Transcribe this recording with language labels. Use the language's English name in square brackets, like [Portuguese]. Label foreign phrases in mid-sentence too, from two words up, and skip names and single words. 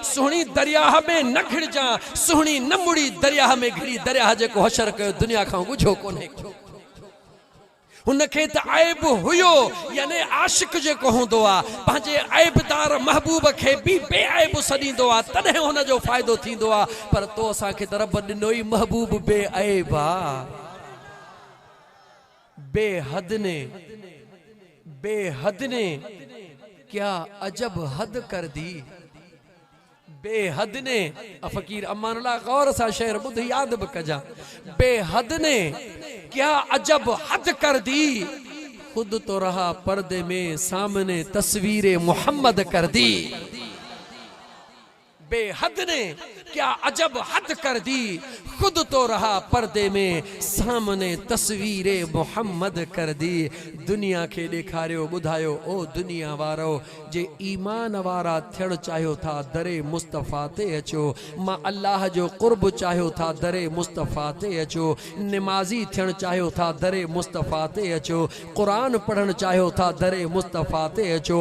[Sindhi] सुहिणी दरियाह में न घिड़जां, सुहिणी न मुड़ी दरियाह में घिड़ी, दरियाह जेको हशर कयो दुनिया खां ॻुझो कोन्हे। उनखे त ऐब हुयो, यानी आशिक़ जेको हूंदो आहे पंहिंजे ऐबदार महबूब खे बि बेऐब सॾींदो आहे, तॾहिं हुनजो फ़ाइदो थींदो आहे। पर तो असांखे त रब ॾिनो ई महबूब बेऐब आहे। [Urdu] بے حد نے، بے حد نے کیا عجب حد کر دی، بے حد نے. [Sindhi] फ़कीर अमानुल्लाह गौर सां शेर ॿुध, यादि बि कजां। [Urdu] بے حد نے کیا عجب حد کر دی، خود تو رہا پردے میں سامنے تصویرِ محمد کر دی. بے حد نے کیا عجب حد کر دی، خود تو رہا پردے میں سامنے تصویر محمد کر دی. [Sindhi] दुनिया के ॾेखारियो ॿुधायो ओ दुनिया वारो जे ईमान वारा थियण चाहियो था दरे मुस्तफ़ा ते अचो। मां अल्लाह जो क़ुर्ब चाहियो था दरे मुस्तफ़ा ते अचो। निमाज़ी थियण चाहियो था दरे मुस्तफ़ा ते अचो। क़ुरान पढ़ण चाहियो था दरे मुस्तफ़ा ते अचो।